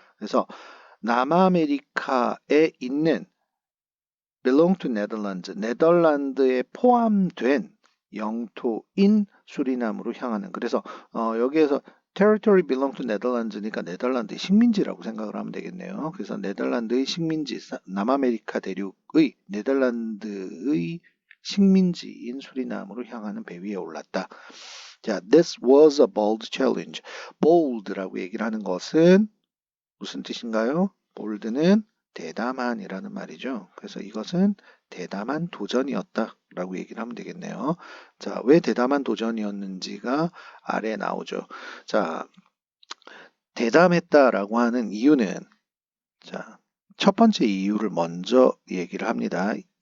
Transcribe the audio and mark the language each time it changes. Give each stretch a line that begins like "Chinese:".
Korean: 그래서 남아메리카에 있는
English: belong to Netherlands,
Korean: 네덜란드에 포함된 영토인 수리남으로 향하는 그래서 여기에서
English: territory belong to Netherlands
Korean: 니까 네덜란드의 식민지라고 생각을 하면 되겠네요. 그래서 네덜란드의 식민지, 남아메리카 대륙의 네덜란드의 식민지인 수리남으로 향하는 배 위에 올랐다.
English: 자, this was a bold challenge.
Korean: bold라고 얘기를 하는 것은 무슨 뜻인가요? bold는 대담한이라는 말이죠. 그래서 이것은 대담한 도전이었다라고 얘기를 하면 되겠네요. 자, 왜 대담한 도전이었는지가 아래에 나오죠. 자, 대담했다라고 하는 이유는 자, 첫 번째 이유를 먼저 얘기를 합니다.